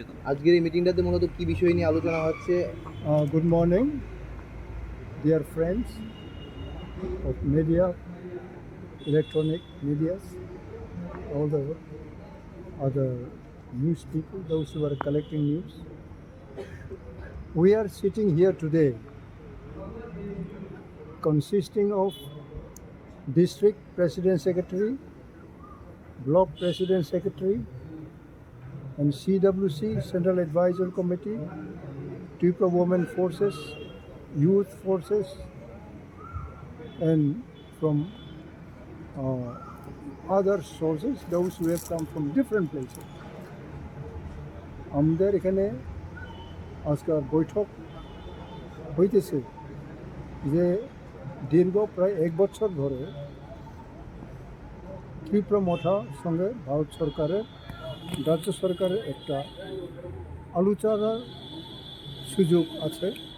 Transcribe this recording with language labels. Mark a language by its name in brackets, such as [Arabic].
[Bangla] আজকের এই মিটিংটাতে মূলত কি বিষয় নিয়ে আলোচনা হচ্ছে? [English] Good morning, dear friends of media, electronic medias, all the other news people, those who are collecting news. We are sitting here today consisting of district president secretary, block president secretary, and CWC, Central Advisory Committee, Tripura Women Forces, Youth Forces, and from other sources, those who have come from different places. [Bangla] আমাদের এখানে আজকাল বৈঠক হইতেছে যে দীর্ঘ প্রায় 1 বছর ধরে ত্রিপুরা মঠা সঙ্গে ভারত সরকারের রাজ্য সরকারের একটা আলোচনার সুযোগ আছে।